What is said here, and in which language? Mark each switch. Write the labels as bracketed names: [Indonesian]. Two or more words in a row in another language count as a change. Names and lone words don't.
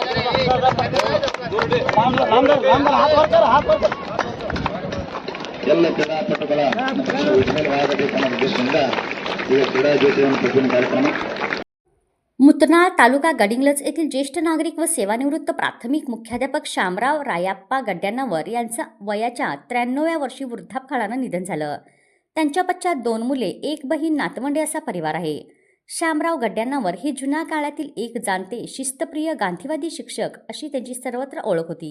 [Kannada] ಎಲ್ಲ ಕ್ರೀಡಾಪಟುಗಳ ಉಜ್ವಲವಾದ ಉದ್ದೇಶದಿಂದ ಈ ಕ್ರೀಡಾ ಜ್ಯೋತಿಯನ್ನು ಪ್ರತಿದಿನ ಕಾರ್ಯಕ್ರಮ [Marathi] मुतनाळ तालुका गडिंग्लज येथील ज्येष्ठ नागरिक व सेवानिवृत्त प्राथमिक मुख्याध्यापक शामराव रायाप्पा गड्ड्यांनावर यांचं वयाच्या 93व्या वर्षी वृद्धापकाळानं निधन झालं. त्यांच्या पश्चात 2 मुले, 1 बहीण, नातवंडे असा परिवार आहे. शामराव गड्ड्यांनावर हे जुन्या काळातील एक जाणते, शिस्तप्रिय, गांधीवादी शिक्षक अशी त्यांची सर्वत्र ओळख होती.